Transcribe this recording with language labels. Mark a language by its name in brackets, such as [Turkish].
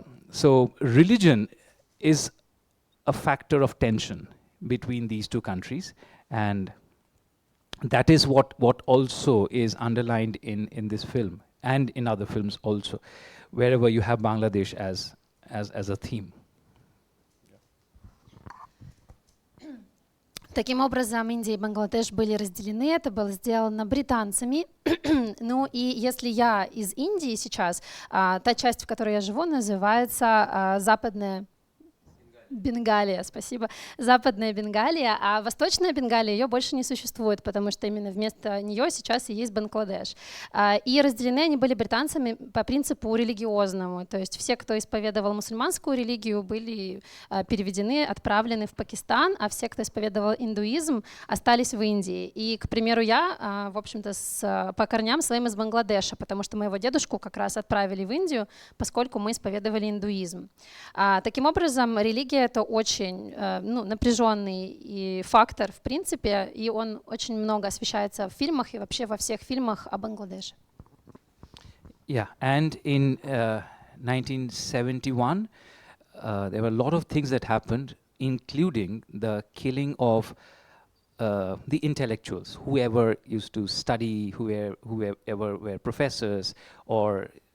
[English] So religion is a factor of tension between these two countries, and that is what also is underlined in this film and in other films also, wherever you have Bangladesh as a theme. [Russian] Таким образом, Индия и Бангладеш были разделены, это было сделано британцами. Ну и если я из Индии сейчас, та часть, в которой я живу, называется Западная Бенгалия, спасибо. Западная Бенгалия, а Восточная Бенгалия, ее больше не существует, потому что именно вместо нее сейчас и есть Бангладеш. И разделены они были британцами по принципу религиозному, то есть все, кто исповедовал мусульманскую религию, были переведены, отправлены в Пакистан, а все, кто исповедовал индуизм, остались в Индии. И, к примеру, я, в общем-то, по корням своим из Бангладеша, потому что моего дедушку как раз отправили в Индию, поскольку мы исповедовали индуизм. Таким образом, религия — это очень напряженный фактор, в принципе, и он очень много освещается в фильмах и вообще во всех фильмах о Бангладеше. [English] Yeah, and in 1971, there were a lot of things that happened, including the killing of the intellectuals, whoever used to study, whoever were professors, or